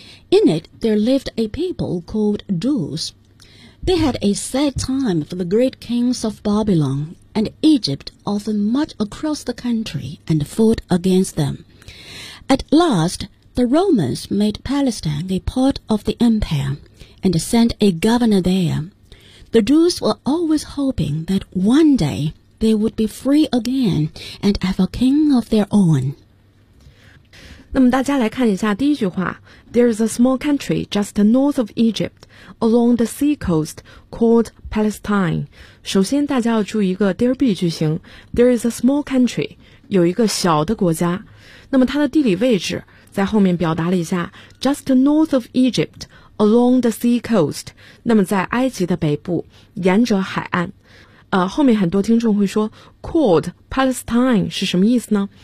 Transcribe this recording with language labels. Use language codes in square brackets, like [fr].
[en] In it, there lived a people called Druze. They had a sad time for the great kings of Babylon, and Egypt often marched across the country and fought against them. At last, the Romans made Palestine a part of the empire and sent a governor there. The Druze were always hoping that one day they would be free again and have a king of their own. [zh] 那么大家来看一下第一句话。 [en] There is a small country just north of Egypt, along the sea coast, called Palestine. [zh] 首先大家要注意一个 there be 句型。 [en] There is a small country, [zh] 有一个小的国家。那么它的地理位置在后面表达了一下 [en] just north of Egypt,Along the sea coast, [zh] 那么在埃及的北部沿着海岸后面很多听众会说 [en] called Palestine [zh] 是什么意思呢？